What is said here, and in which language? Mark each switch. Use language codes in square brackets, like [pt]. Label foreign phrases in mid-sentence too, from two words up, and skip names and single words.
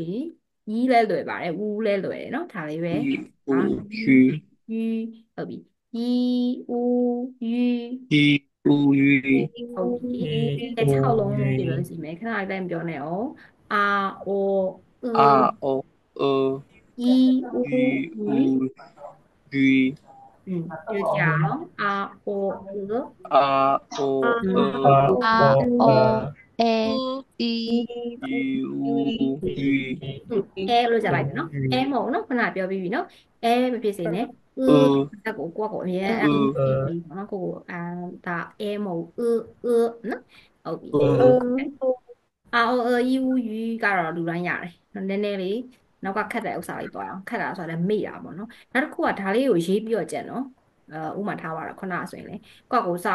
[my] ဒီ E လဲလွယ်ပါတယ် U လဲလွယ်တယ်နော်ဒါလေးပဲ [zh] 一 အာ 乌 U 居 [my] U ဟုတ်ပြီ E U U [zh] 一乌鱼 [my] ဟုတ်ပြီ [zh] 一 အဲ6 五 [my] လုံးပြလို့ [zh] 一 [my] စီမယ်ခဏလေးတိုင်းပြောနေအောင် R O E [zh] 啊哦 E U 鱼 U 乌鱼又讲 R O E 啊哦啊啊哦哦诶一鱼乌鱼一 [my] အဲလို့ကြလိုက်ပြီနော်အဲ [zh] 一 [my] မဟုတ်နော်ခဏပြောပြီးပြီနော်အဲမဖြစ်စေနဲ့ 呃 တက်ကိုကိုအမြဲအဲ 呃 ပြီးပေါ့နော်ကိုဒါအဲမဟုတ်နော်ဟုတ်ပြီ 呃嗯 ROE ယူကတော့လူတိုင်းရတယ်နည်းနည်းလေးနောက်ကခက်တဲ့ဥစ္စာလေးတွားအောင်ခက်တာဆိုတော့မေ့တာပေါ့နော်နောက်တစ်ခုကဒါလေးကိုရေးပြီးတော့ကြက်နော်ဥမာထားပါတော့ခုနဆိုရင်လေကိုယ့်ကိုစာအု